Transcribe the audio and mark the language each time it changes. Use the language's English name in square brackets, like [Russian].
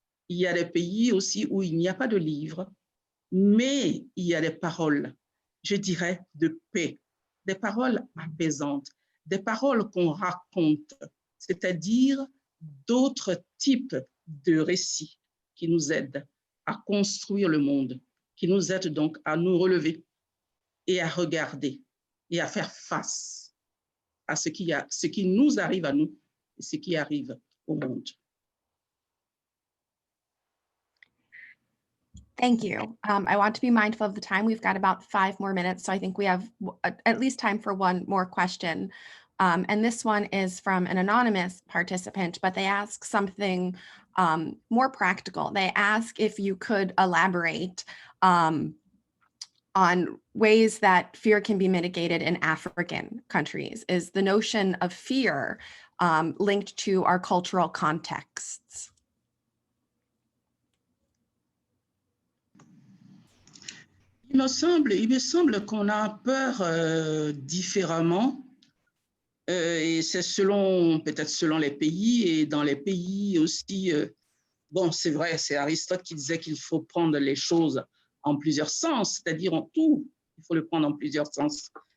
[French] Il y a des pays aussi où il n'y a pas de livre, mais il y a des paroles, je dirais, de paix, des paroles apaisantes, des paroles qu'on raconte, c'est-à-dire d'autres types de récits qui nous aident à construire le monde, qui nous aident donc à nous relever et à regarder et à faire face à ce qui nous arrive à nous et ce qui arrive au monde. [English] Thank you. I want to be mindful of the time. We've got about 5 more minutes, so I think we have at least time for one more question. And this one is from an anonymous participant, but they ask something more practical. They ask if you could elaborate on ways that fear can be mitigated in African countries. Is the notion of fear linked to our cultural contexts? [French] Il me semble qu'on a peur différemment, et c'est peut-être selon les pays, et dans les pays aussi, bon, c'est vrai, c'est Aristote qui disait qu'il faut prendre les choses en plusieurs sens, c'est-à-dire en tout, il faut le prendre en plusieurs sens.